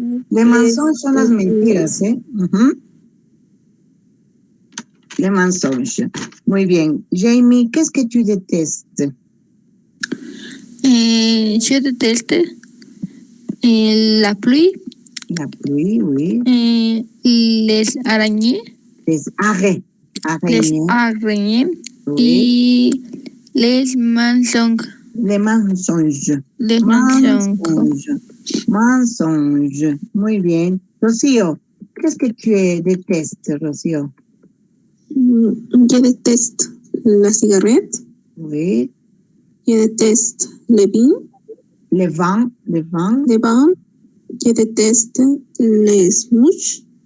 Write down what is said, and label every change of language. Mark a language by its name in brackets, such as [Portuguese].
[French] Les mensonges [Spanish] son las mentiras, ¿eh? [French] Les mensonges. [Spanish] Muy bien. [French] Jamie, qu'est-ce que tu détestes? Je déteste la pluie. La pluie, oui. Les araignées. Les araignées. Les araignées. Oui. Y les mensonges. Les mensonges. Les mensonges. [Spanish] Mensonges. Muy bien. Rocío, [French] Qu'est-ce que tu détestes, Rocío? Je déteste la cigarette. Oui. Je déteste le vin. Le vin. Je déteste les mouches.